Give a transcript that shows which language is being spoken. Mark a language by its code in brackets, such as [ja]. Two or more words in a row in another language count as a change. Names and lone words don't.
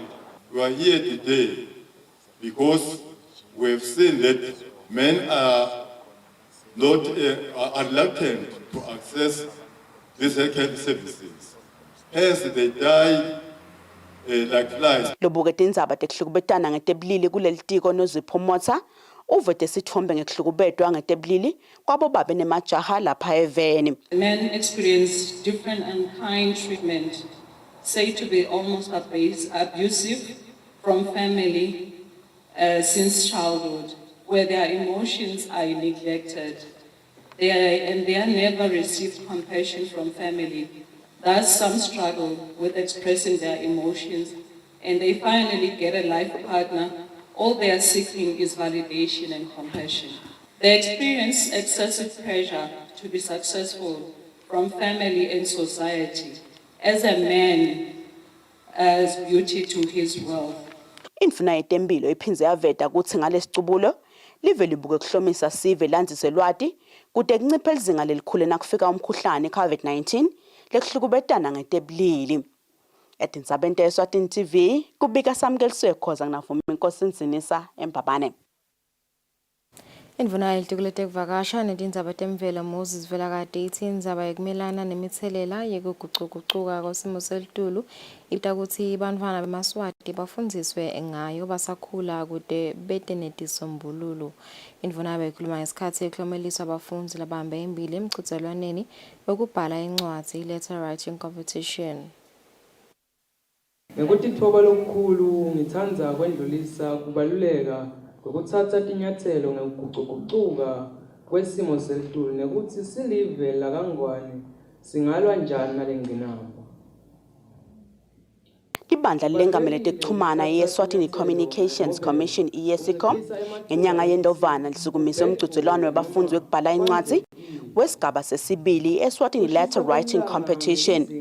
[en] We are here today because we have seen that men are not are reluctant to access these health services. Hence, they die like flies. [ss] Lobuke tindzaba tekuhlukubetana ngetebulili kulelitiko noziphomotsa uvete sithombe ngekuhlukubetwa ngetebulili kwabobabe nemajaha lapha eveni. [en] Men experience different unkind treatment, said to be almost abusive from family since childhood, where their emotions are neglected. They are never received compassion from family. Thus, some struggle with expressing their emotions, and they finally get a life partner. All they are seeking is validation and compassion. They experience excessive pressure to be successful from family and society. As a man adds beauty to his wealth. [ss] Indvuna yetempilo iphindze yaveta ukuthi ngalesicubulo live libuke kuhlomisa sive landzise lwati kude kunciphe lizinga lelikhulu nakufika umkhuhlane COVID-19 lekuhlukubetana ngetebulili. Etindzabeni te-Eswatini TV kubika Samkeliswe Khoza nginavuma inkosi Nzinisa eMbabane. Indvuna yelitiko letekuvakasha netindzaba temvelo Moses Velakade ithi indzaba yekumelana nemithelela yekugucugucuka kwesimo selitulu ita kutsi bantfwana bemaswati bafundziswe ngayo basakhula kude bete netisombululo. Indvuna beyikhuluma ngesikhatsi eklomeliswa abafundzi labahamba embili emchudzelwaneni wekubhala incwadzi [en] letter writing competition. [ss] Ngekutithoba lokukhulu ngithanda kwendlulisa kubaluleka ukuthatha tinyathelo ngekugucugucuka kwesimo selitulu nekuthi silive lakangwane singalwa njani nalengqinamba. Ibandla lengamele tekuchumana ye-Eswatini Communications Commission ESCOM ngenyanga yeNdovana lisukumise umgcugculwano webafundzi wekubhala incwadzi wesigaba sesibili Eswatini Letter Writing Competition.